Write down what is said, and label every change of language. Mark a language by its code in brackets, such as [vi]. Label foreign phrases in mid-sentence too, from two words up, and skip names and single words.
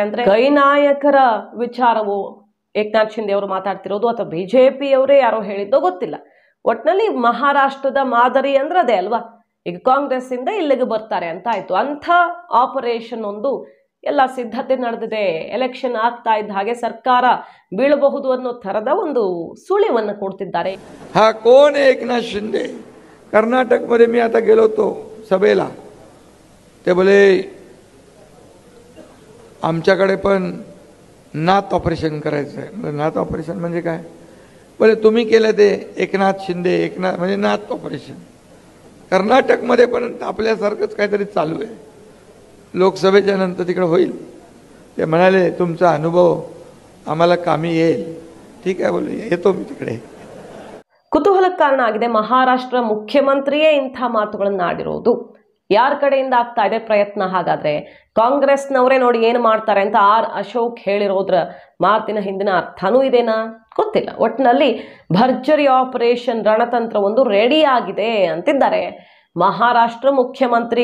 [kn] ಅಂದರೆ ಕೈ ನಾಯಕರ ವಿಚಾರವು ಏಕನಾಥ್ ಶಿಂದೆ ಅವರು ಮಾತಾಡ್ತಿರೋದು ಅಥವಾ ಬಿಜೆಪಿಯವರೇ ಯಾರೋ ಹೇಳಿದ್ದೋ ಗೊತ್ತಿಲ್ಲ. ಒಟ್ಟಿನಲ್ಲಿ ಮಹಾರಾಷ್ಟ್ರದ ಮಾದರಿ ಅಂದ್ರೆ ಅದೇ ಅಲ್ವಾ? ಈಗ ಕಾಂಗ್ರೆಸ್ ಇಂದ ಇಲ್ಲಿಗೆ ಬರ್ತಾರೆ ಅಂತ ಆಯ್ತು. ಅಂಥ ಆಪರೇಷನ್ ಒಂದು ಎಲ್ಲ ಸಿದ್ಧತೆ ನಡೆದಿದೆ. ಎಲೆಕ್ಷನ್ ಆಗ್ತಾ ಇದ್ದ ಹಾಗೆ ಸರ್ಕಾರ ಬೀಳಬಹುದು ಅನ್ನೋ ಥರದ ಒಂದು ಸುಳಿವನ್ನು ಕೊಡ್ತಿದ್ದಾರೆ. [mr] हा कोण आहे एकनाथ शिंदे? कर्नाटकमध्ये मी आता गेलो होतो सभेला, ते बोले आमच्याकडे पण नाथ ऑपरेशन करायचं आहे. नाथ ऑपरेशन म्हणजे काय? बोले तुम्ही केलं ते एकनाथ शिंदे, एकनाथ म्हणजे नाथ ऑपरेशन. कर्नाटकमध्ये पण आपल्यासारखंच काहीतरी चालू आहे. लोकसभेच्या नंतर तिकडे होईल. ते म्हणाले तुमचा अनुभव आम्हाला कामी येईल. ठीक आहे बोले, येतो मी तिकडे. [kn] ಕುತೂಹಲಕ್ಕೆ ಕಾರಣ ಆಗಿದೆ. ಮಹಾರಾಷ್ಟ್ರ ಮುಖ್ಯಮಂತ್ರಿಯೇ ಇಂಥ ಮಾತುಗಳನ್ನು ಆಡಿರೋದು. ಯಾರ ಕಡೆಯಿಂದ ಆಗ್ತಾ ಇದೆ ಪ್ರಯತ್ನ? ಹಾಗಾದ್ರೆ ಕಾಂಗ್ರೆಸ್ನವರೇ ನೋಡಿ ಏನು ಮಾಡ್ತಾರೆ ಅಂತ ಆರ್ ಅಶೋಕ್ ಹೇಳಿರೋದ್ರ ಮಾತಿನ ಹಿಂದಿನ ಅರ್ಥನೂ ಇದೇನಾ ಗೊತ್ತಿಲ್ಲ. ಒಟ್ಟಿನಲ್ಲಿ ಭರ್ಜರಿ ಆಪರೇಷನ್ ರಣತಂತ್ರ ಒಂದು ರೆಡಿ ಆಗಿದೆ ಅಂತಿದ್ದಾರೆ ಮಹಾರಾಷ್ಟ್ರ ಮುಖ್ಯಮಂತ್ರಿ.